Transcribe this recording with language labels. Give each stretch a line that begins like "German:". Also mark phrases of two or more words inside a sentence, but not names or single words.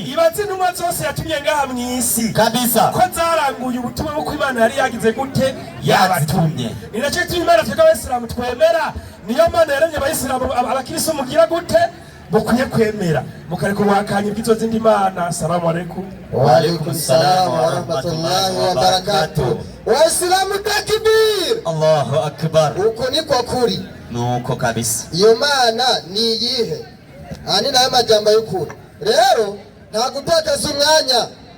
Kinyarwanda: Ibaze intumwa zose yatumye ngaha mw'isi. Kabisa. Ko zaranguye ubutumwa bwo Imana yari yagize gute? Yabatumye. Ninacho turi Imana twebwe Abayisilamu twemera. Niyo Mana yaremye Abayisilamu abakristo mugira gute? Bukwiye kwemera. Mukareka ubuhakanyi bw'izo zindi mana.
Arabic: السلام عليكم. وعليكم السلام ورحمة الله وبركاته.
Swahili: Waislamu takbir.
Arabic: الله أكبر.
Kinyarwanda: Uko niko kuri. Nuko kabisa. Iyo mana ni iyihe? Ani nayo majambo y'ukuri. Rero nta gutakaza umwanya